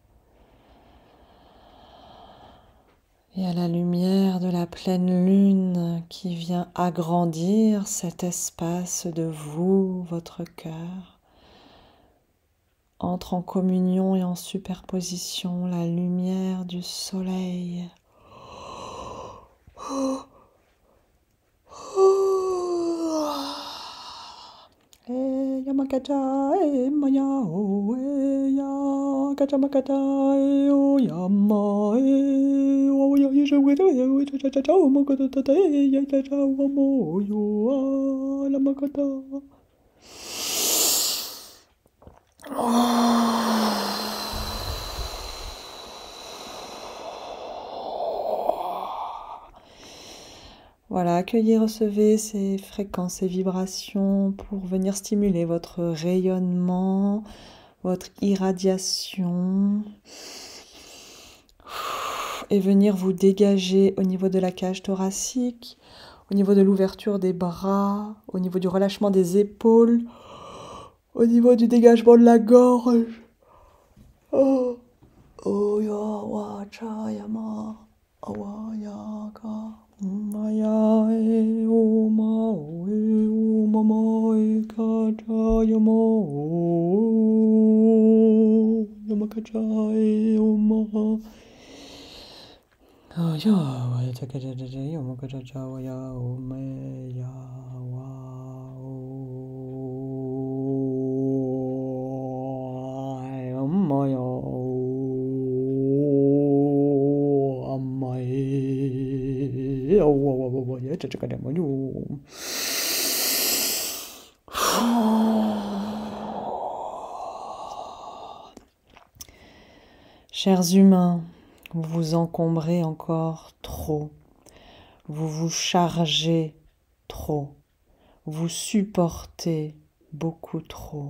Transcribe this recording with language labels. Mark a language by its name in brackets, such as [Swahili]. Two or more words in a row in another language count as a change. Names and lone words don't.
[French] Et à la lumière de la pleine lune qui vient agrandir cet espace de vous, votre cœur, entre en communion et en superposition la lumière du soleil. Yamakata e maya o e ya kachamakata e o yama e o ya yishawita e o cha cha cha o makata tata e ya cha cha o mo yo la makata. Voilà, accueillez, recevez ces fréquences, ces vibrations pour venir stimuler votre rayonnement, votre irradiation. Et venir vous dégager au niveau de la cage thoracique, au niveau de l'ouverture des bras, au niveau du relâchement des épaules, au niveau du dégagement de la gorge. Oh, oh ya wa cha ya ma, awa ya ka, maya e o ma o e o mama e ka cha ya ma o ya ma ka cha e o ma. Oh ya wa ya cha ka cha cha ya ma ka cha cha wa ya o me ya wa o ma ya o amma e o wa ya cha cha ka ma yo. Chers humains, vous vous encombrez encore trop, vous vous chargez trop, vous supportez beaucoup trop.